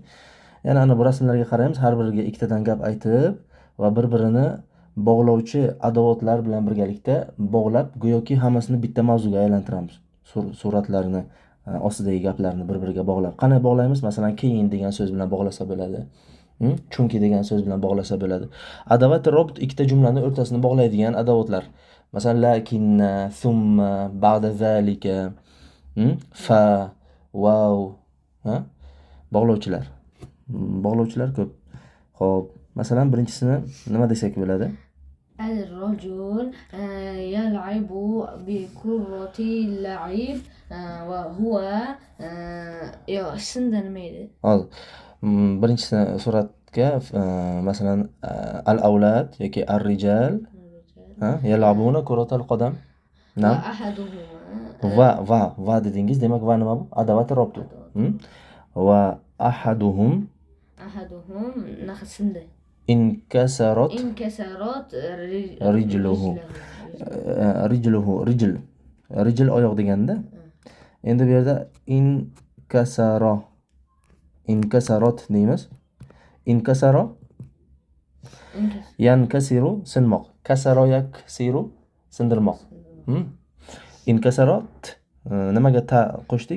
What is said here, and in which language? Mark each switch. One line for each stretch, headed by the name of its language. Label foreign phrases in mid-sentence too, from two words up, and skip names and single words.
Uzbek: Ya'ni ana bu rasmlarga qaraymiz, har biriga ikkitadan gap aytib va bir-birini bog'lovchi adovatlar bilan birgalikda bog'lab, go'yoki hammasini bitta mavzuga aylantiramiz. Suratlarni ostidagi gaplarni bir-biriga bog'lab. Qanday bog'laymiz? Masalan, keyin degan so'z bilan bog'lasa bo'ladi. Chunki degan so'z bilan bog'lasa bo'ladi. Adovat robot ikkita jumlani o'rtasini bog'laydigan adovatlar. Masalan,
Arabic: لكنّ، ثمّ، بعد ذلك، فـ,
Uzbek: wow, bog'lovchilar. Bog'lovchilar ko'p. Xo'p, masalan, birinchisini nima desak bo'ladi?
Arabic: الرجل يلعب بكرة اللعب وهو
Uzbek: shunda nima edi? Hozir birinchi suratga masalan al-avlad yoki
Arabic: الرجال يلعبون كرة القدم.
Uzbek: Va dedingiz, demak va nima bu?
Arabic: أداة ربط. وأحدهم naqsindi. انكسرت رجله.
Uzbek: رجل oyoq deganda. Endi bu yerda inkasarat deymiz.
Arabic: انكسر ينكسر sinmoq. كسر يكسر sindirmoq.
Uzbek: Inkasarat Nimaga ta qo'shdik?